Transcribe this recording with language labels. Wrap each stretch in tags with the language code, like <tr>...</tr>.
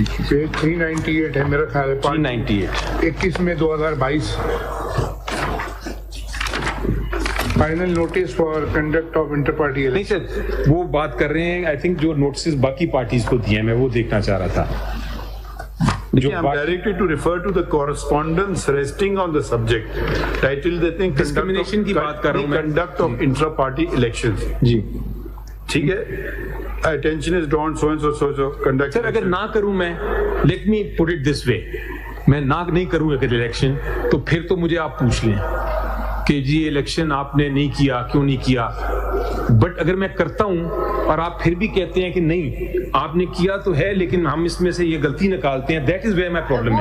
<ur>398 ہے میرا خیال ہے. 398 21 میں 2022 final notice for conduct of inter party. نہیں سر وہ بات کر رہے ہیں آئی تھنک جو نوٹسز باقی پارٹیز کو دیے ہیں, میں وہ دیکھنا چاہ رہا تھا.</ur> <en>I'm directed to refer to the correspondence resting on the subject.</en> <ur>Title دیتے ہیں discrimination کی بات کر رہا ہوں میں.</ur> <en>Conduct of intra party elections.</en> <ur>جی ٹھیک ہے.</ur> <en>Attention is drawn so and so so so conduct.</en> <ur>سر اگر نہ کروں میں,</ur> <en>let me put it this way,</en> <ur>میں نہ نہیں کروں اگر الیکشن, تو پھر تو مجھے آپ پوچھ لیں کہ جی الیکشن آپ نے نہیں کیا, کیوں نہیں کیا. بٹ اگر میں کرتا ہوں اور آپ پھر بھی کہتے ہیں کہ نہیں آپ نے کیا تو ہے لیکن ہم اس میں سے یہ غلطی نکالتے ہیں, that is where my problem ہے.</ur>